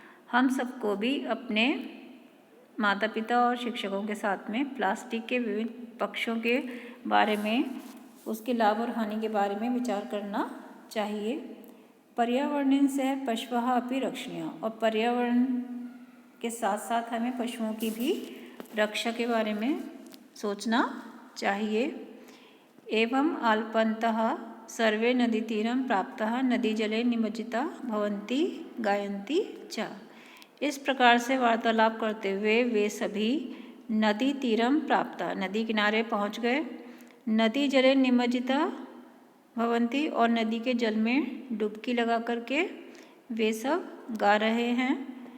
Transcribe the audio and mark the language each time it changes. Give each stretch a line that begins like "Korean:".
Hindi: हम सबको भी अपने माता पिता और शिक्षकों के साथ में प्लास्टिक के विविध पक्षों के बारे में, उसके लाभ और हानि के बारे में विचार करना चाहिए।
Sanskrit: पर्यावरणेन सह पशवः अपि रक्षणीय,
Hindi: और पर्यावरण के साथ साथ हमें पशुओं की भी रक्षा के बारे में सोचना चाहिए।
Sanskrit: एवं आल्पन्तः सर्वे नदीतीरं प्राप्तः नदीजले निमज्जिता भवन्ति गायन्ति च।
Hindi: इस प्रकार से वार्तालाप करते हुए वे सभी
Sanskrit: नदी तीरम प्राप्त,
Hindi: नदी किनारे पहुँच गए।
Sanskrit: नदी जले निमज्जिता भवन्ति,
Hindi: और नदी के जल में डुबकी लगा करके वे सब गा रहे हैं।